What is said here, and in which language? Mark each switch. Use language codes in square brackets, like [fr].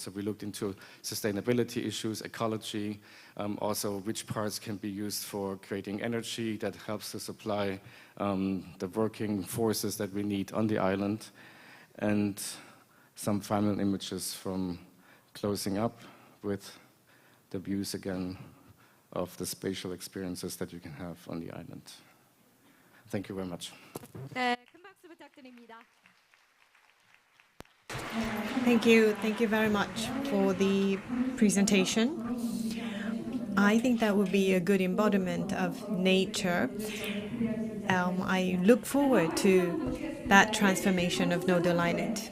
[en] So we looked into sustainability issues, ecology, also which parts can be used for creating energy that helps to supply the working forces that we need on the island. And some final images from closing up with the views again of the spatial experiences that you can have on the island. Thank you very much. [ko] 네, 큰 박수 부탁드립니다. [en] Thank you very much for the presentation. I think that would be a good embodiment of nature. I look forward to that transformation of Nodeul Island.